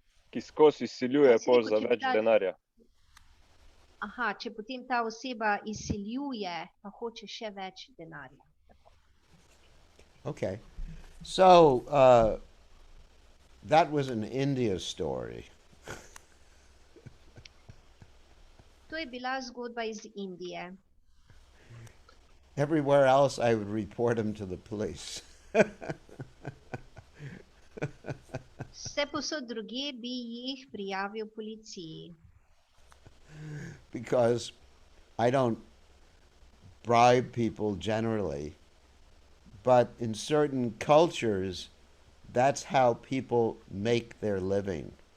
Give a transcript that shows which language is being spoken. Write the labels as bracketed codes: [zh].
[sl] Ki skozi izsiljuje pol za več denarja. Aha, če potem ta oseba izsiljuje, pa hoče še več denarja. [en] Okay. So, that was an India story. [sl] To je bila zgodba iz Indije. [en] Everywhere else, I would report him to the police. [sl] Vse posod drugje bi jih prijavil policiji. [en] Because I don't bribe people generally, but in certain cultures, that's how people make their living.